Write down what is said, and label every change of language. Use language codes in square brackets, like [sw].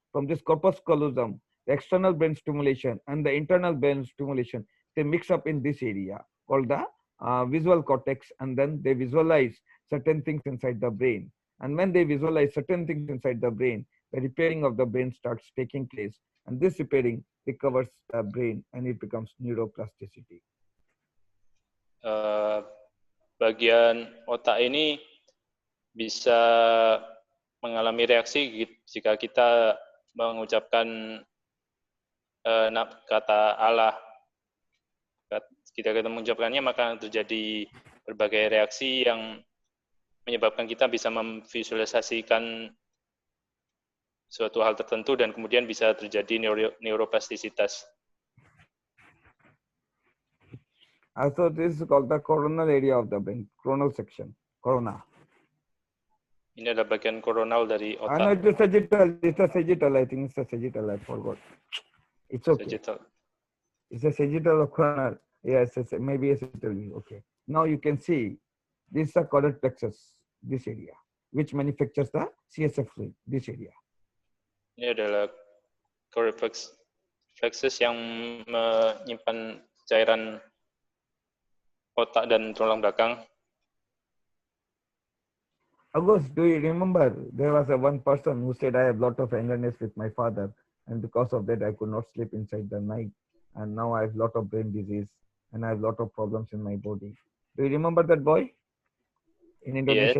[en] From this corpus callosum, the external brain stimulation and the internal brain stimulation, they mix up in this area called the visual cortex, and then they visualize certain things inside the brain. And when they visualize certain things inside the brain, the repairing of the brain starts taking place. And this repairing recovers the brain and it becomes neuroplasticity. [id] Bagian otak ini bisa mengalami reaksi jika kita mengucapkan kata Allah. Jika kita mengucapkannya, maka terjadi berbagai reaksi yang menyebabkan kita bisa memvisualisasikan suatu hal tertentu, dan kemudian bisa terjadi neuroplastisitas. [en] So this is called the coronal area of the brain, coronal section, corona. [id] Ini adalah bagian koronal dari otak. [en] No, it's a sagittal, I think it's a sagittal, I forgot. It's okay. Sagittal. It's a sagittal or coronal. Yes, maybe a sagittal, okay. Now you can see, this is a caudal plexus, this area, which manufactures the CSF fluid, this area. [id] Ini adalah caudal plexus yang menyimpan cairan otak dan tulang belakang. [en] August, do you remember there was one person who said, I have a lot of angerness with my father, and because of that I could not sleep inside the night, and now I have a lot of brain disease and I have a lot of problems in my body. Do you remember that boy in Indonesia,